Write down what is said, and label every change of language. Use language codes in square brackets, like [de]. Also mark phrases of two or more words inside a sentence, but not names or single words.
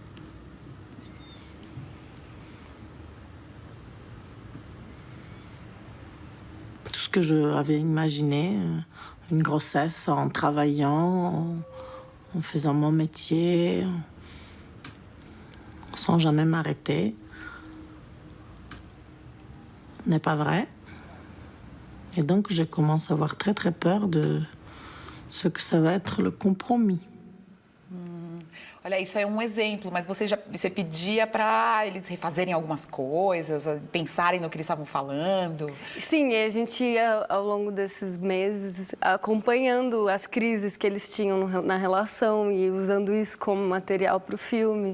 [fr] Tout ce que je avais imaginé, une grossesse en travaillant, en faisant mon métier, sans jamais m'arrêter, n'est pas vrai. Et donc, je commence à avoir très, très peur de ce que ça va être le compromis. [pt] Olha, isso é um exemplo, mas você pedia para eles refazerem algumas coisas, pensarem no que eles estavam falando? Sim, a gente ia, ao longo desses meses, acompanhando as crises que eles tinham na relação e usando isso como material para o filme.